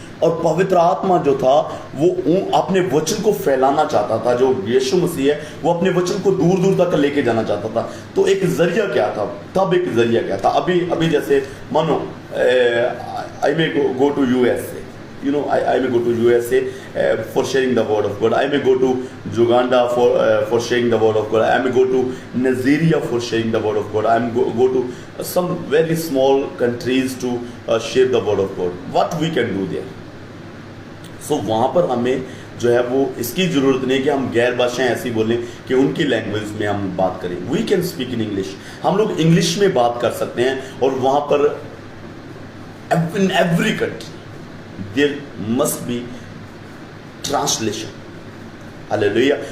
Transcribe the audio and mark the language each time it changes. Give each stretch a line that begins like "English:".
Hindi: और पवित्र आत्मा जो था वो अपने वचन को फैलाना चाहता था। जो यीशु मसीह है वो अपने वचन को दूर दूर तक लेके जाना चाहता था। तो एक जरिया क्या था तब? एक जरिया क्या था?
English: अभी जैसे मानो I may go to USA, I may go to USA for sharing the word of God. I may go to Uganda for sharing the word of God. I may go to Nigeria for sharing the word of God. I may go to some very small countries to share the word of God. What we can do there?
Hindi: So वहाँ पर हमें जो है वो इसकी ज़रूरत नहीं कि हम गैर भाषाएं ऐसी बोलें कि उनकी लैंग्वेज में हम बात करें।
English: We can speak in English.
Hindi: हम लोग इंग्लिश में बात कर सकते हैं, और वहाँ पर
English: in every country there must be translation.
Hindi: Hallelujah.